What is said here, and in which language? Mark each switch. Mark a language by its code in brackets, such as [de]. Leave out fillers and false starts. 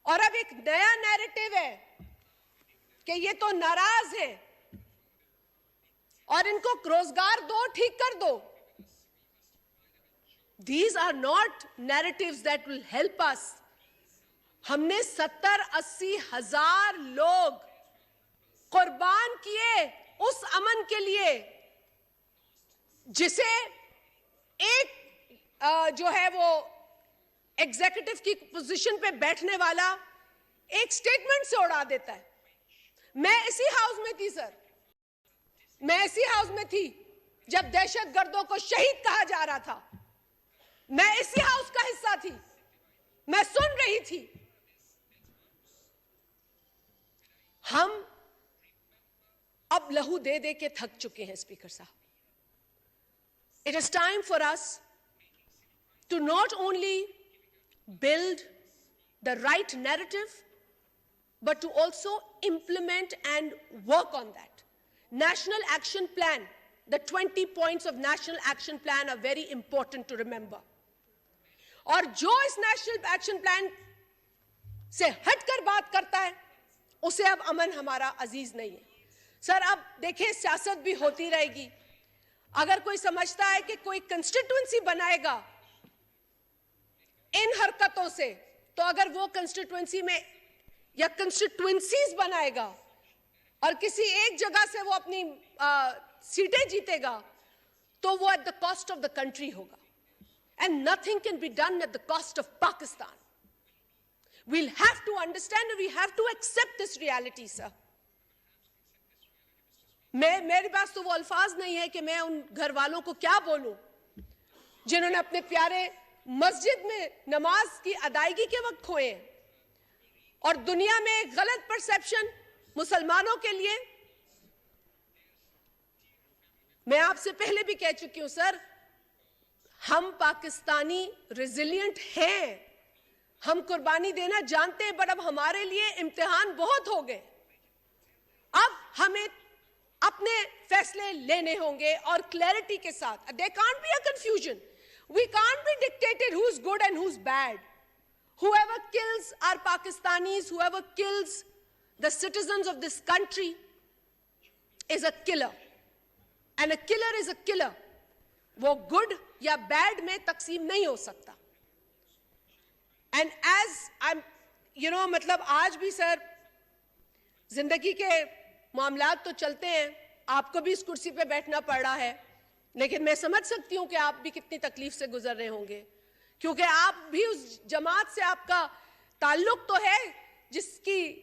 [ur] اور اب ایک نیا نیریٹو ہے کہ یہ تو ناراض ہے اور ان کو روزگار دو, ٹھیک کر دو. [en] These are not narratives that will help us. [ur] ہم نے 70-80 ہزار لوگ قربان کیے اس امن کے لیے جسے ایک جو ہے وہ ایگزیکٹو کی پوزیشن پہ بیٹھنے والا ایک سٹیٹمنٹ سے اڑا دیتا ہے. میں اسی ہاؤس میں تھی سر, میں اسی ہاؤس میں تھی جب دہشت گردوں کو شہید کہا جا رہا تھا. میں اسی ہاؤس کا حصہ تھی, میں سن رہی تھی. ہم اب لہو دے دے کے تھک چکے ہیں اسپیکر صاحب. [en] It is time for us to not only build the right narrative, but to also implement and work on that. National Action Plan, the 20 points of National Action Plan are very important to remember. [ur] اور جو اس national action plan سے ہٹ کر بات کرتا ہے اسے اب امن ہمارا عزیز نہیں ہے. سر اب دیکھیں سیاست بھی ہوتی رہے گی. اگر کوئی سمجھتا ہے کہ کوئی کنسٹیٹوئنسی بنائے گا ان حرکتوں سے, تو اگر وہ کنسٹیٹوئنسی میں یا کنسٹیٹوئنسیز بنائے گا اور کسی ایک جگہ سے وہ اپنی سیٹیں جیتے گا تو وہ [en] at the cost of the country [ur] ہوگا. [en] And nothing can be done at the cost of Pakistan. We'll have to understand and we have to accept this reality, sir. [ur] میرے پاس تو وہ الفاظ نہیں ہے کہ میں ان گھر والوں کو کیا بولوں جنہوں نے اپنے پیارے مسجد میں نماز کی ادائیگی کے وقت کھوئے ہیں, اور دنیا میں ایک غلط پرسیپشن مسلمانوں کے لیے. میں آپ سے پہلے بھی کہہ چکی ہوں سر, ہم پاکستانی ریزیلینٹ ہیں, ہم قربانی دینا جانتے ہیں, بٹ اب ہمارے لیے امتحان بہت ہو گئے. اب ہمیں اپنے فیصلے لینے ہوں گے اور کلیئرٹی کے ساتھ. [en] There can't be a confusion. We can't be dictated who's good and who's bad. Whoever kills our Pakistanis, whoever kills the citizens of this country is a killer. And a killer is a killer. [ur] وہ good یا bed میں تقسیم نہیں ہو سکتا. And as مطلب آج بھی سر زندگی کے معاملات تو چلتے ہیں, آپ کو بھی اس کرسی پہ بیٹھنا پڑ رہا ہے, لیکن میں سمجھ سکتی ہوں کہ آپ بھی کتنی تکلیف سے گزر رہے ہوں گے, کیونکہ آپ بھی اس جماعت سے آپ کا تعلق تو ہے جس کی